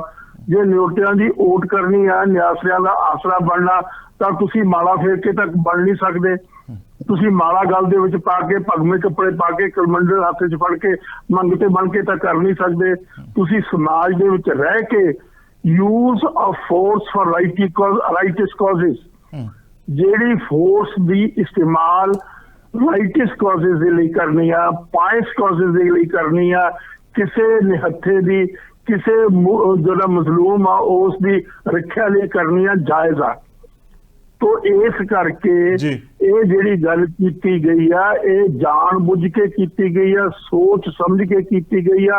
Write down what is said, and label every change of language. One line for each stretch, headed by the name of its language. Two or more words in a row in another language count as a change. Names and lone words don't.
Punjabi: ਜੇ ਨਿਉਟਿਆਂ ਦੀ ਓਟ ਕਰਨੀ ਆ, ਨਿਆਸਰਿਆਂ ਦਾ ਆਸਰਾ ਬਣਨਾ, ਤਾਂ ਤੁਸੀਂ ਮਾਲਾ ਫੇਰ ਕੇ ਤੱਕ ਬਣ ਨਹੀਂ ਸਕਦੇ। ਤੁਸੀਂ ਮਾਲਾ ਗਲ ਦੇ ਵਿੱਚ ਪਾ ਕੇ, ਭਗਵੇਂ ਕੱਪੜੇ ਪਾ ਕੇ, ਕਲਮੰਡਲ ਹੱਥ 'ਚ ਫੜ ਕੇ, ਮੰਗਤੇ ਬਣ ਕੇ ਤਾਂ ਕਰ ਨਹੀਂ ਸਕਦੇ। ਤੁਸੀਂ ਸਮਾਜ ਦੇ ਵਿੱਚ ਰਹਿ ਕੇ
English: use of force for righteous causes,
Punjabi: ਜਿਹੜੀ ਫੋਰਸ ਦੀ ਇਸਤੇਮਾਲ
English: righteous causes
Punjabi: ਦੇ ਲਈ ਕਰਨੀ ਆ,
English: pious causes
Punjabi: ਦੇ ਲਈ ਕਰਨੀ ਆ, ਕਿਸੇ ਨਿਹੱਥੇ ਦੀ, ਕਿਸੇ ਜਿਹੜਾ ਮਜ਼ਲੂਮ ਆ ਉਸ ਦੀ ਰੱਖਿਆ ਲਈ ਕਰਨੀ ਆ, ਜਾਇਜ਼ ਆ। ਤੋ ਇਸ ਕਰਕੇ ਇਹ ਜਿਹੜੀ ਗੱਲ ਕੀਤੀ ਗਈ ਆ, ਇਹ ਜਾਣ ਬੁੱਝ ਕੇ ਕੀਤੀ ਗਈ ਆ, ਸੋਚ ਸਮਝ ਕੇ ਕੀਤੀ ਗਈ ਆ।